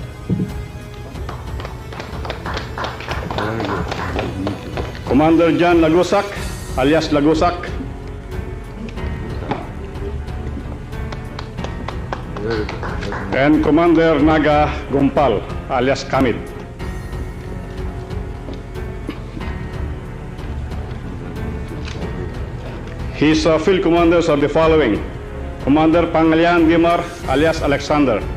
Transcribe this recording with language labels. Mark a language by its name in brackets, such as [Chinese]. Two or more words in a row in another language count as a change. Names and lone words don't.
[English] Commander John Lagusak, alias Lagusak. And Commander Naga Gumpal, alias Kamid. His field commanders are the following: Commander Pangalian Gimar, alias Alexander.